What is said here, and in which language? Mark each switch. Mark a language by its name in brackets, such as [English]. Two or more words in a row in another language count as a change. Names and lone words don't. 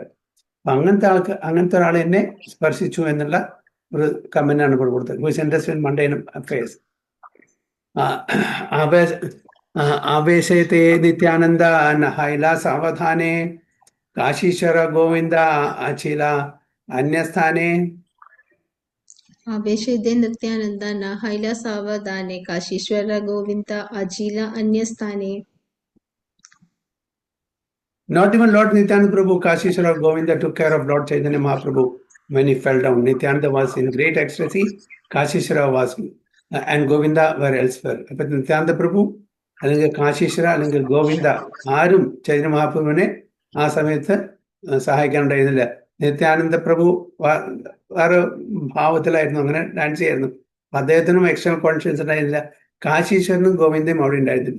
[Malayalam] അപ്പൊ അങ്ങനത്തെ ഒരാൾ എന്നെ സ്പർശിച്ചു എന്നുള്ള ഒരു കമന്റാണ് ഇപ്പോൾ കൊടുത്തത്. [English] who is interested in mundane affairs. [Bangla] আবেশতে নিত্যানন্দ হৈল সাবধানে কাশীশ্বর গোবিন্দ অচিল অন্যস্থানে. আবেশে নিত্যানন্দ ন হৈলা সাবধানে কাশীশ্বর গোবিন্দ অজীলা অন্যস্থানে. [English] Not even Lord Nityananda Prabhu, Kashishwara Govinda took care of Lord Chaitanya Mahaprabhu when he fell down. Nityananda was in great ecstasy, Kashishwara was and Govinda were elsewhere. [Malayalam] But Nityananda Prabhu അല്ലെങ്കിൽ കാശീശ്വര അല്ലെങ്കിൽ ഗോവിന്ദ ആരും ചൈതന്യ മഹാപ്രഭുവിനെ ആ സമയത്ത് സഹായിക്കാനുണ്ടായിരുന്നില്ല. നിത്യാനന്ദ പ്രഭു വേറെ ഭാവത്തിലായിരുന്നു, അങ്ങനെ ഡാൻസ് ചെയ്യായിരുന്നു. അദ്ദേഹത്തിനും [English] external consciousness [Malayalam] ഉണ്ടായിരുന്നില്ല. കാശീശ്വരനും ഗോവിന്ദയും അവിടെ ഉണ്ടായിരുന്നില്ല.